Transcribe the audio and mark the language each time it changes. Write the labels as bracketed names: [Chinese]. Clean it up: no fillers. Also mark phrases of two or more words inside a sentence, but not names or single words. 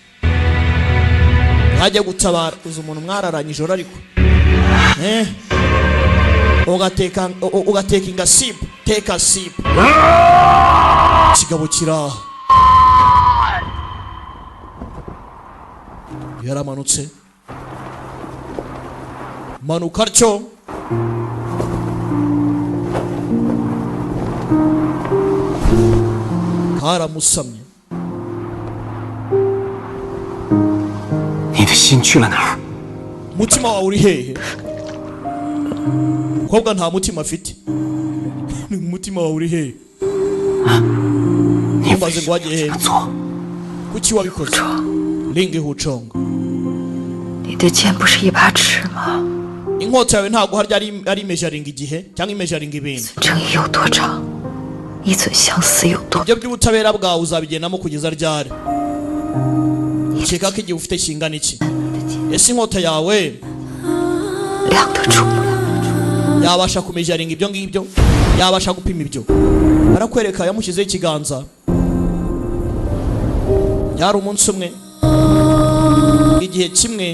[Kinyarwanda] hajya gutabara uza umuntu mwararanyije ariko ugateka ingasibu teka sibu Kigabo kiraha yaramanutse manuka atyo karamusamye [Chinese] 你的心去了哪儿？ [Kinyarwanda] mutima wawe uri hehe kobwa nta mutima afite mutima wawe uri hehe Nibaze ngo wagiye hehe kuki wabikoze Lingi Huchongo [Chinese] 你的剑不是一把尺吗？ [Kinyarwanda] inkota yawe ntago harya ari measuring igihe cyangwa measuring ibintu [Chinese] 正义有多长，一寸相思有多。 [Kinyarwanda] ibyo by'ubutabera bwawe uzabigendamo kugeza ryari ukeka ko igihe ufite kingana iki ese inkota yawe [Chinese] 量得住 [Kinyarwanda] yabasha kumeasuring ibyo ngibyo yabasha gupima ibyo arakwereka yamushyizeho ikiganza yari umunsi umwe igihe kimwe